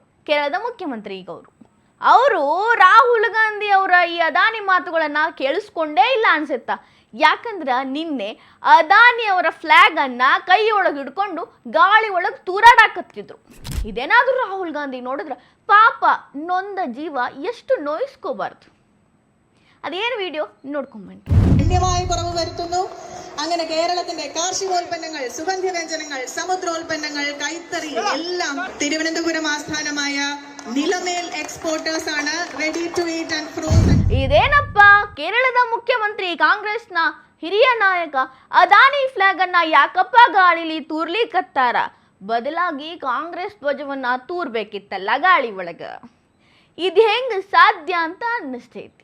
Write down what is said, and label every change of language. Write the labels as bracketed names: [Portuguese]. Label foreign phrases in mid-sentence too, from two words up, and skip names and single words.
[Kannada] ಕೇರಳದ ಮುಖ್ಯಮಂತ್ರಿ ಈಗ ಅವರು ರಾಹುಲ್ ಗಾಂಧಿ ಅವರ ಈ ಅದಾನಿ ಮಾತುಗಳನ್ನು ಕೇಳಿಸ್ಕೊಂಡೇ ಇಲ್ಲ ಅನ್ಸುತ್ತಾ. ಯಾಕಂದ್ರೆ ನಿನ್ನೆ ಅದಾನಿ ಅವರ ಫ್ಲಾಗ್ ಅನ್ನ ಕೈಯೊಳಗೆ ಹಿಡ್ಕೊಂಡು ಗಾಳಿ ಒಳಗೆ ತೂರಾಡಾಕತ್ತಿದ್ರು. ಇದೇನಾದ್ರೂ ರಾಹುಲ್ ಗಾಂಧಿ ನೋಡಿದ್ರೆ ಪಾಪ ನೊಂದ ಜೀವ ಎಷ್ಟು ನೋಯಿಸ್ಕೋಬಾರ್ದು. ಅದೇನ ವೀಡಿಯೋ നോಡ್ಕೊಂಬನ್ನಿ. [Malayalam] ഗണ്യമായ കുറവ് വരുത്തുന്നു. അങ്ങനെ കേരളത്തിന്റെ കാർഷികോൽപ്പന്നങ്ങൾ, സുഗന്ധവ്യഞ്ജനങ്ങൾ, സമുദ്രോൽപ്പന്നങ്ങൾ, കൈത്തറി എല്ലാം തിരുവനന്തപുരം ആസ്ഥാനമായ നിലമേൽ എക്സ്പോർട്ടേഴ്സ് ആണ് [English] ready to eat and frozen. [Kannada] ಇದೇನಪ್ಪ, ಕೇರಳದ ಮುಖ್ಯಮಂತ್ರಿ ಕಾಂಗ್ರೆಸ್ನ ಹಿರಿಯ ನಾಯಕ ಅದಾನಿ ಫ್ಲಾಗ್ ಅನ್ನ ಯಾಕಪ್ಪ ಗಾಳಿಲಿ ತೂರ್ಲಿಕತ್ತಾರ? ಬದಲಾಗಿ ಕಾಂಗ್ರೆಸ್ ಧ್ವಜವನ್ನ ತೂರ್ಬೇಕಿತ್ತಲ್ಲ ಗಾಳಿ ಒಳಗ. ಇದು ಹೆಂಗ್ ಸಾಧ್ಯ ಅಂತ ಅನ್ನಿಸ್ತೈತಿ.